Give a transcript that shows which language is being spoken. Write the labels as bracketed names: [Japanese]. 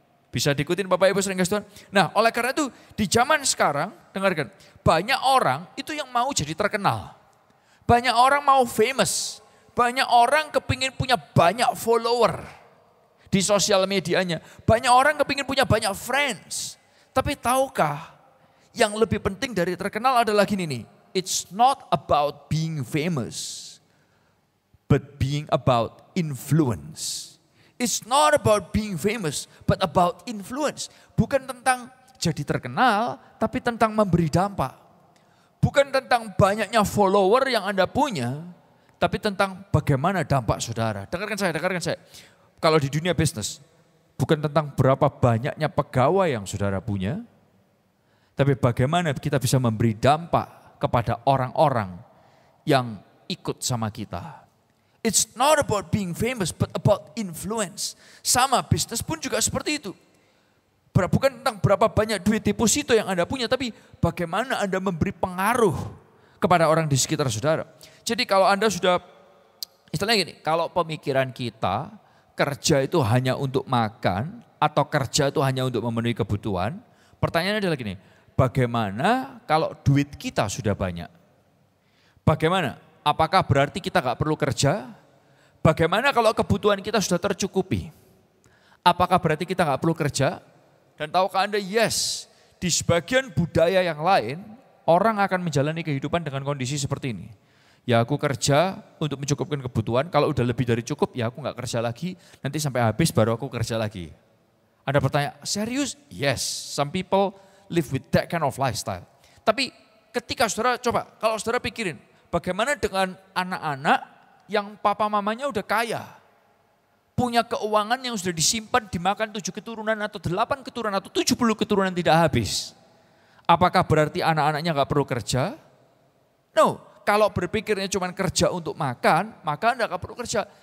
[Indonesian] Bisa diikutin Bapak Ibu sering Tuhan. Nah oleh karena itu di zaman sekarang dengarkan, banyak orang itu yang mau jadi terkenal. Banyak orang mau famous. Banyak orang kepingin punya banyak follower di sosial medianya. Banyak orang kepingin punya banyak friends. Tapi tahukah yang lebih penting dari terkenal adalah gini nih. [English] It's not about being famous, but being about influence. It's not about being famous, but about influence. [Indonesian] Bukan tentang jadi terkenal, tapi tentang memberi dampak. Bukan tentang banyaknya follower yang Anda punya, tapi tentang bagaimana dampak saudara. Dengarkan saya. Kalau di dunia bisnis, bukan tentang berapa banyaknya pegawai yang saudara punya, tapi bagaimana kita bisa memberi dampak kepada orang-orang yang ikut sama kita. [English] It's not about being famous, but about influence. [Indonesian] Sama bisnis pun juga seperti itu. Bukan tentang berapa banyak duit deposito yang Anda punya, tapi bagaimana Anda memberi pengaruh kepada orang di sekitar saudara. Jadi kalau Anda sudah, istilahnya gini, kalau pemikiran kita kerja itu hanya untuk makan atau kerja itu hanya untuk memenuhi kebutuhan, pertanyaannya adalah gini, bagaimana kalau duit kita sudah banyak? Bagaimana? Apakah berarti kita gak perlu kerja? Bagaimana kalau kebutuhan kita sudah tercukupi? Apakah berarti kita gak perlu kerja? Dan tahukah Anda, yes, di sebagian budaya yang lain, orang akan menjalani kehidupan dengan kondisi seperti ini. Ya aku kerja untuk mencukupkan kebutuhan, kalau udah lebih dari cukup ya aku gak kerja lagi, nanti sampai habis baru aku kerja lagi. Anda bertanya, serius? [English] Yes, some people live with that kind of lifestyle. [Indonesian] Tapi ketika saudara coba, kalau saudara pikirin, bagaimana dengan anak-anak yang papa mamanya udah kaya, punya keuangan yang sudah disimpan, dimakan 7 keturunan atau 8 keturunan atau 70 keturunan tidak habis. Apakah berarti anak-anaknya gak perlu kerja? No, kalau berpikirnya cuma kerja untuk makan, maka Anda gak perlu kerja.